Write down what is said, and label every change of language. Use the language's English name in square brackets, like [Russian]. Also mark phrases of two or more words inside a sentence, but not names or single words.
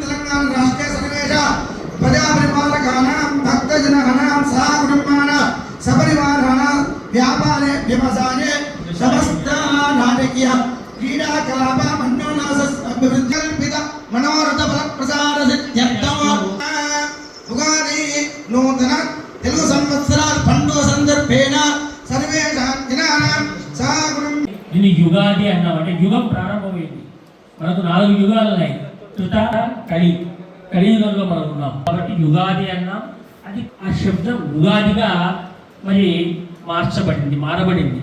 [Sanskrit] तेलंगाना राष्ट्रे सर्वेश प्रजापरिपालकानां भक्तजनानां सह कुटुम्बानां सपरिवाराणां व्यापारे व्यवसाये समस्त राजकीय क्रीडा कलाप मनोनास अभिवृद्धिकल्पित मनोरथ फलप्रसाद सिद्ध्यर्थम उगादि नूतन [Telugu] తెలుగు సంవత్సరాల పండుగ [Sanskrit] సందర్భేన సర్వేషాం జనానాం సాగురం. [Telugu] దీని యుగాది అన్నామంటే యుగం ప్రారంభమైంది. మనకు 4 యుగాలు ఉన్నాయి. కృత, కలియుగంలో మనం ఉన్నాం కాబట్టి యుగాది అన్నాం. అది ఆ శబ్దం ఉగాదిగా మరి మారబడింది.